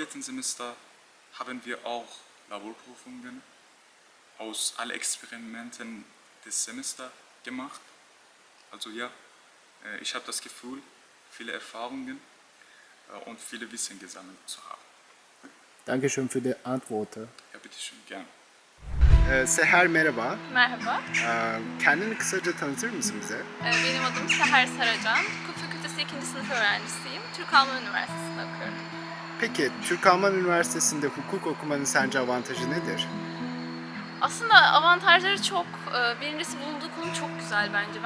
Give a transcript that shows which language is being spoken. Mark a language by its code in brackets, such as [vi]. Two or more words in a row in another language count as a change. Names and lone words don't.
[de] Semester haben wir auch Laborprüfungen aus allen Experimenten des Semesters gemacht. Also ja, ich habe das Gefühl, viele Erfahrungen und viele Wissen gesammelt zu haben. Dankeschön für die Antworten. Ja, bitteschön, gerne. [tr] Seher merhaba. Merhaba, Kendini kısaca tanıtır mısın bize? benim adım Seher Saracan. Hukuk Fakültesi 2. sınıf öğrencisiyim. Türk-Alman Üniversitesi'nde okuyorum. Peki Türk-Alman Üniversitesi'nde hukuk okumanın sence avantajı nedir? Aslında avantajları çok. Birincisi bulunduğu konu çok güzel bence.